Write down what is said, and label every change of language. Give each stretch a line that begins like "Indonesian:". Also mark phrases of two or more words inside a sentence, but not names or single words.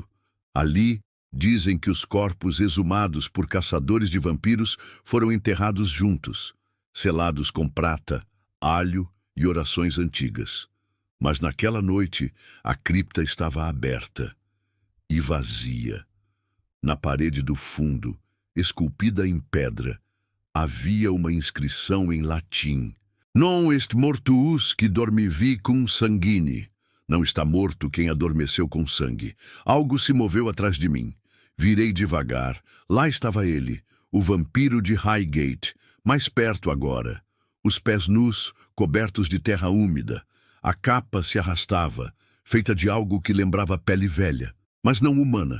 Portuguese: Ali, dizem que os corpos exumados por caçadores de vampiros foram enterrados juntos, selados com prata, alho e orações antigas. Mas naquela noite, a cripta estava aberta e vazia. Na parede do fundo, esculpida em pedra, havia uma inscrição em latim.
Latin: Non est mortuus qui dormivi cum sanguine.
Portuguese: Não está morto quem adormeceu com sangue. Algo se moveu atrás de mim. Virei devagar. Lá estava ele, o vampiro de Highgate, mais perto agora. Os pés nus, cobertos de terra úmida. A capa se arrastava, feita de algo que lembrava pele velha, mas não humana.